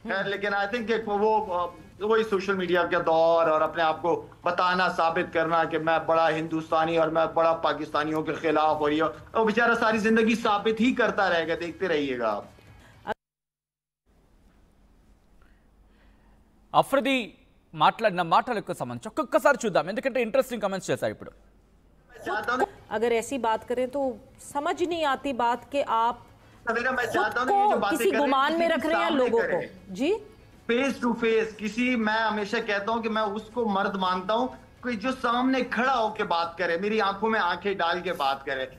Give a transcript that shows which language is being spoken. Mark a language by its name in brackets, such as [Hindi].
[Hindi] लेकिन [English] I think [Hindi] वो वही सोशल मीडिया का दौर और अपने आप को बताना, साबित करना कि मैं बड़ा हिंदुस्तानी और मैं बड़ा पाकिस्तानियों के खिलाफ, और ये वो बेचारा सारी जिंदगी साबित ही करता रहेगा, देखते रहिएगा आप। [Telugu] అఫ్రిది మాట్లాడిన మాటలకు సంబంధించి ఒక్కొక్కసారి చూద్దాం, ఎందుకంటే ఇంట్రెస్టింగ్ కామెంట్స్ చేశారు. ఇప్పుడు [Hindi] अगर ऐसी बात करें तो समझ नहीं आती बात के आप मैं चाहता हूं ये जो बातें किसी गुमान में रख रहे हैं लोगों को। जी [English] face to face [Hindi] किसी, मैं हमेशा कहता हूं कि मैं उसको मर्द मानता हूं कोई जो सामने खड़ा होकर बात करे, मेरी आंखों में आंखें डाल के बात करे।